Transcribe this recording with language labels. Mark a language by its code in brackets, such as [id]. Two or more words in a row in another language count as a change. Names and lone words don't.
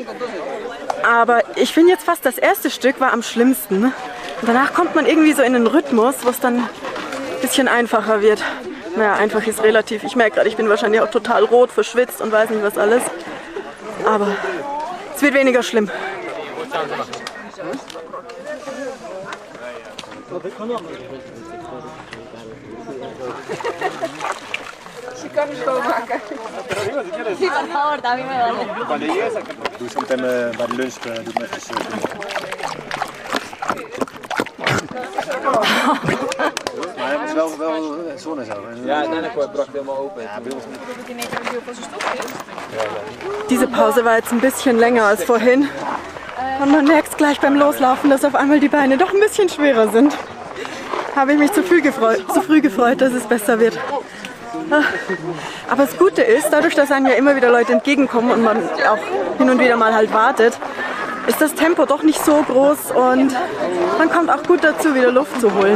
[de] Aber ich finde jetzt fast das erste Stück war am schlimmsten. Und danach kommt man irgendwie so in den Rhythmus, wo es dann ein bisschen einfacher wird. Naja, einfach ist relativ. Ich merke gerade, ich bin wahrscheinlich auch total rot, verschwitzt und weiß nicht was alles. Aber es wird weniger schlimm. [nl] Doe zo meteen bij de lunch. Doe me even maar het is wel zon en zo. Ja, uiteindelijk bracht het helemaal open. Ja, bij ons niet. [de] Diese Pause war jetzt ein bisschen länger als vorhin. Und man merkt gleich beim Loslaufen, dass auf einmal die Beine doch ein bisschen schwerer sind. Habe ich mich zu früh gefreut, dass es besser wird. Aber das Gute ist, dadurch, dass einem ja immer wieder Leute entgegenkommen und man auch hin und wieder mal halt wartet, ist das Tempo doch nicht so groß und man kommt auch gut dazu, wieder Luft zu holen.